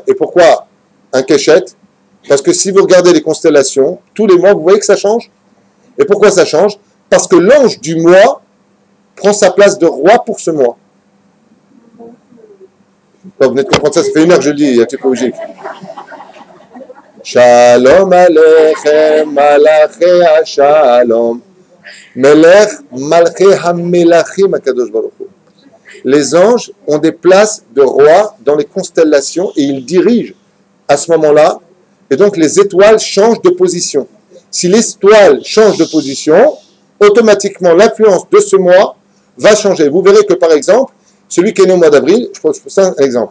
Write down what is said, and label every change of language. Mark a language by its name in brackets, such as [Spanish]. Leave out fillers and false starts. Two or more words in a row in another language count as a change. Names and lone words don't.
[French] Et pourquoi un Keshet? Parce que si vous regardez les constellations, tous les mois, vous voyez que ça change. Et pourquoi ça change? Parce que l'ange du mois prend sa place de roi pour ce mois. Vous venez de comprendre ça, ça fait 1 heure que je le dis, il y a tout logique. [Hebrew] שלום עליכם, מלאכי שלום. מלך, מלכי המלכים, הקדוש ברוך הוא. [French] Les anges ont des places de roi dans les constellations et ils dirigent à ce moment-là. Et donc les étoiles changent de position. Si l'étoile change de position, automatiquement l'influence de ce mois va changer. Vous verrez que par exemple, celui qui est né au mois d'avril, je pense que c'est un exemple.